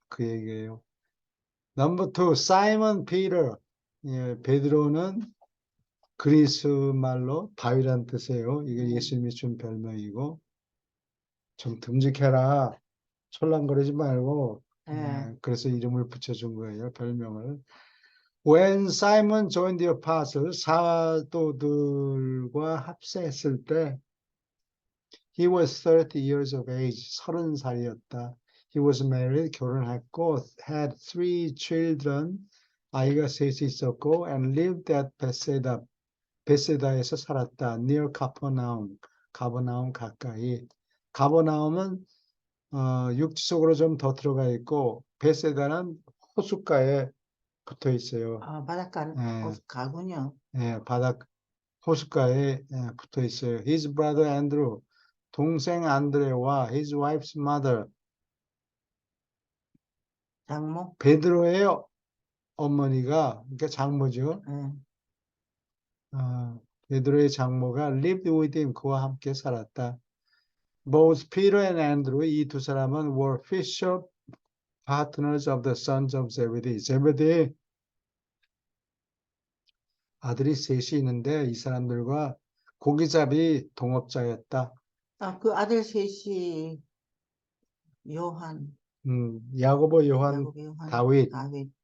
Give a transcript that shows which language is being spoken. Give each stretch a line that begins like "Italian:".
Korean: 그 얘기예요. 넘버 투, 사이먼 피터. 예, 베드로는 그리스 말로 바위란 뜻이에요. 이게 예수님이 준 별명이고, 좀 듬직해라. 철랑거리지 말고, 예. 그래서 이름을 붙여준 거예요, 별명을.
English: When Simon joined the apostles,
Korean: 사도들과 합세했을 때,
English: he was 30 years of age,
Korean: 30살이었다.
English: He was married,
Korean: 결혼했고,
English: had 3 children,
Korean: 아이가 셋이 있었고,
English: and lived at Bethsaida,
Korean: 베세다에서 살았다.
English: near Capernaum,
Korean: 가버나움 가까이. 가버나움은 육지속으로 좀 더 들어가 있고, 베세다는 호숫가에 붙어 있어요. 아, 바닷가 예, 가군요. 예, 호숫가에 붙어 있어요.
English: His brother Andrew,
Korean: 동생 안드레와
English: his wife's mother,
Korean: 장모. 베드로의 어머니가, 그러니까 장모죠. 예. 베드로의 장모가
English: lived with him,
Korean: 그와 함께 살았다.
English: Both Peter and Andrew,
Korean: 이 두 사람은
English: were fisher partners of the sons of Zebedee.
Korean: 제베데의 아들이 셋이 있는데 이 사람들과 고기잡이 동업자였다. 아, 그 아들 셋이 요한, 야고보, 요한, 야곱, 요한, 다윗 다윗